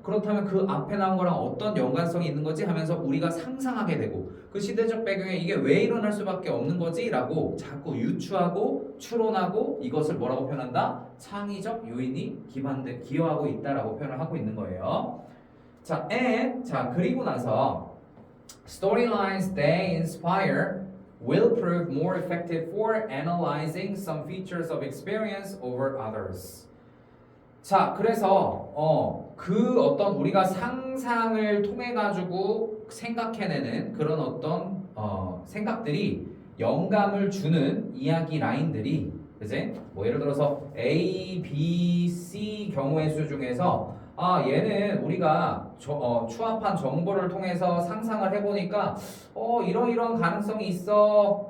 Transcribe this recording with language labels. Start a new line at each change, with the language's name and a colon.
Korean: 그렇다면 그 앞에 나온 거랑 어떤 연관성이 있는 거지? 하면서 우리가 상상하게 되고 그 시대적 배경에 이게 왜 일어날 수밖에 없는 거지? 라고 자꾸 유추하고 추론하고 이것을 뭐라고 표현한다? 창의적 요인이 기여하고 있다라고 표현을 하고 있는 거예요. 자, 그리고 나서
English: storylines they inspire will prove more effective for analyzing some features of experience over others.
Korean: 자, 그래서 그 어떤 우리가 상상을 통해 가지고 생각해내는 그런 어떤 생각들이 영감을 주는 이야기 라인들이, 그지? 예를 들어서 A, B, C 경우의 수 중에서 얘는 우리가 추합한 정보를 통해서 상상을 해보니까 이러이러한 가능성이 있어.